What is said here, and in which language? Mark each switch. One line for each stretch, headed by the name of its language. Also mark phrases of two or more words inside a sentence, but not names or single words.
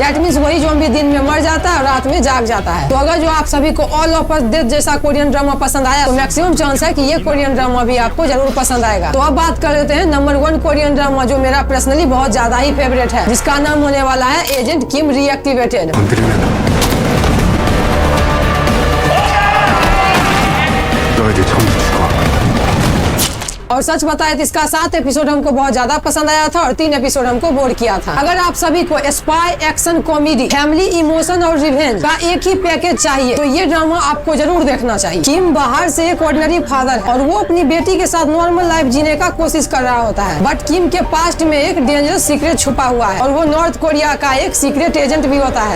English: that means
Hindi: वही ज़ॉम्बी दिन में मर जाता है और रात में जाग जाता है। तो अगर जो आप सभी को ऑल ऑफ अस डेथ जैसा कोरियन ड्रामा पसंद आया तो
English: maximum chance
Hindi: है कि ये कोरियन ड्रामा भी आपको जरूर पसंद आएगा। तो अब बात कर लेते हैं नंबर 1 कोरियन ड्रामा जो मेरा पर्सनली बहुत ज्यादा ही फेवरेट है, जिसका नाम होने वाला है एजेंट किम रीएक्टिवेटेड।
Korean: 너희들 전부 죽어.
Hindi: और सच बताए तो इसका 7 एपिसोड हमको बहुत ज्यादा पसंद आया था और 3 एपिसोड हमको बोर किया था। अगर आप सभी को
English: spy, action, comedy, family, emotion
Hindi: और रिवेंज का एक ही पैकेज चाहिए तो ये ड्रामा आपको जरूर देखना चाहिए। किम बाहर से एक
English: ordinary father
Hindi: है और वो अपनी बेटी के साथ
English: normal life
Hindi: जीने का कोशिश कर रहा होता है, बट किम के पास्ट में एक
English: dangerous secret
Hindi: छुपा हुआ है और वो नॉर्थ कोरिया का एक
English: secret agent
Hindi: भी होता है।